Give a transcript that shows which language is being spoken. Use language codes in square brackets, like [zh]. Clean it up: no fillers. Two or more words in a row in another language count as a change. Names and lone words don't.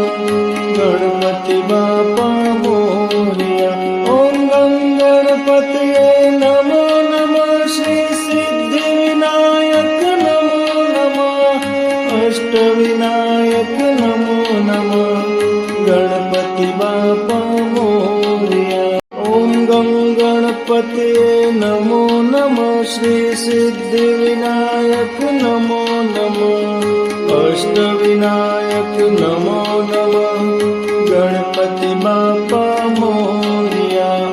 [mr] गणपति बाप्पा मोरया। [sa] ॐ गं गणपतये नमो नमः। श्री सिद्धिविनायक नमो नमः। अष्टविनायक नमो नमः। [mr] गणपति बाप्पा मोरया. [sa] ઓમ ગમ ગણપતયે નમો નમઃ. શ્રી સિદ્ધિ વિનાયક નમો નમઃ. અષ્ટવિનાયક નમો નમઃ. [mr] गणपति बाप्पा मोरया.